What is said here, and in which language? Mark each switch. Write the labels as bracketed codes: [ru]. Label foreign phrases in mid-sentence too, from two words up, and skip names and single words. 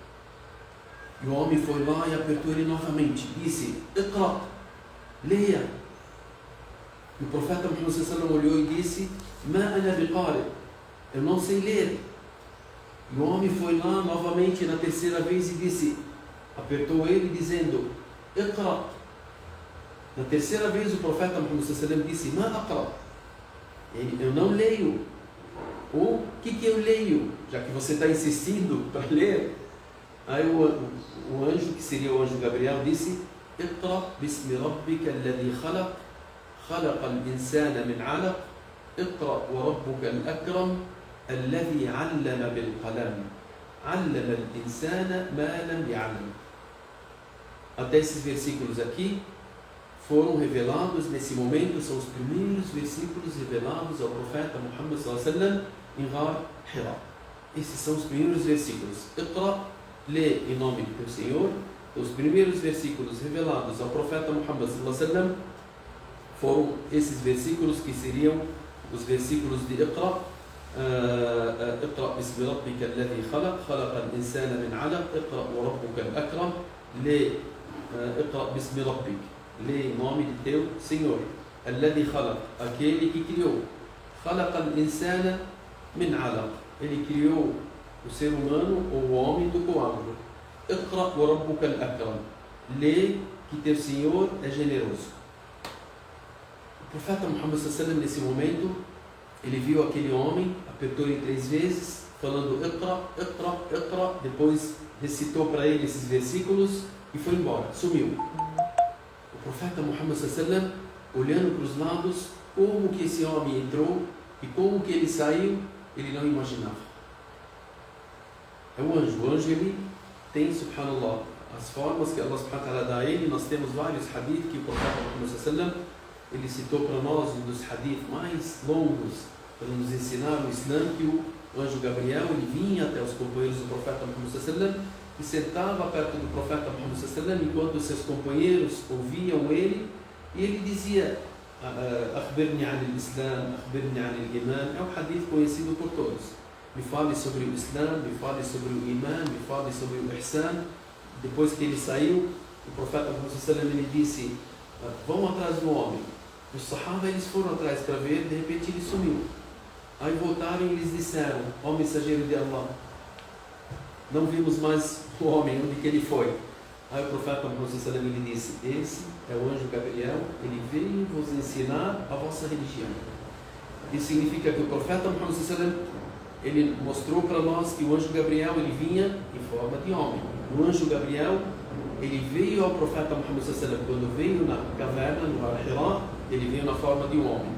[pt] E o homem foi lá e apertou ele novamente, disse: Iqra, leia. E o profeta Muhammad [ar] صلى الله عليه وسلم [pt] olhou e disse: [ar] ما أنا بقارئ, [pt] eu não sei ler. E o homem foi lá novamente na terceira vez e disse, apertou ele dizendo: Iqra. Na terceira vez o profeta Muhammad [ar] صلى الله عليه وسلم [pt] disse: [ar] ما أقرأ, [pt] eu não leio. O que eu leio? Já que você está insistindo para ler. Aí o anjo, que seria o anjo Gabriel, disse: [ar] اقرأ باسم ربك الذي خلق، خلق الإنسان من علق, اقرأ وربك الأكرم الذي علم بالقلم علم الإنسان ما لم يعلم. [pt] Até esses versículos aqui foram revelados nesse momento, são os primeiros versículos revelados ao profeta Muhammad [ar] صلى الله عليه وسلم [pt] em Ghar Hira. Esses são os primeiros versículos. Iqra, lê em nome do teu Senhor. Os primeiros versículos revelados ao profeta Muhammad [ar] صلى الله عليه وسلم [pt] foram esses versículos que seriam os versículos de Iqra. [ar] اقرأ باسم ربك الذي خلق خلق الإنسان من علق اقرأ وربك الأكرم [pt] lê [ar] اقرأ باسم ربك [pt] lê em nome de teu Senhor [ar] الذي خلق [pt] aquele que criou [ar] خلق الإنسان من علق [pt] ele criou o ser humano ou o homem do coágulo. [ar] اقرأ وربك الأكرم [pt] lê que teu Senhor é generoso. O profeta Muhammad [ar] صلى الله عليه وسلم [pt] nesse momento ele viu aquele homem, apertou ele 3 vezes, falando Iqra, Iqra, Iqra, depois recitou para ele esses versículos e foi embora, sumiu. O profeta Muhammad [ar] صلى الله عليه وسلم, [pt] olhando para os lados, como que esse homem entrou e como que ele saiu, ele não imaginava. É o anjo ele tem, subhanallah, as formas que Allah [ar] سبحانه وتعالى [pt] dá a ele. Nós temos vários hadith que o profeta Muhammad [ar] صلى الله عليه وسلم, [pt] ele citou para nós um dos hadith mais longos para nos ensinar o Islã, que o anjo Gabriel ele vinha até os companheiros do profeta Muhammad [ar] صلى الله عليه وسلم [pt] e sentava perto do profeta Muhammad [ar] صلى الله عليه وسلم [pt] enquanto os seus companheiros ouviam ele e ele dizia [ar] أخبرني عن الإسلام، أخبرني عن الإيمان. [pt] É um hadith conhecido por todos. Me fale sobre o Islã, me fale sobre o Iman, me fale sobre o Ihsan. Depois que ele saiu, o profeta Muhammad [ar] صلى الله عليه وسلم [pt] ele disse vão atrás do homem. Os Sahaba eles foram atrás para ver, de repente ele sumiu. Aí voltaram e eles disseram, ó mensageiro de Allah, não vimos mais o homem, onde que ele foi? Aí o profeta Muhammad [ar] صلى الله عليه وسلم [pt] ele disse, esse é o anjo Gabriel, ele veio vos ensinar a vossa religião. Isso significa que o profeta Muhammad [ar] صلى الله عليه وسلم [pt] ele mostrou para nós que o anjo Gabriel ele vinha em forma de homem. O anjo Gabriel ele veio ao profeta Muhammad [ar] صلى الله عليه وسلم [pt] quando veio na caverna, no Ghar Hira, ele veio na forma de um homem.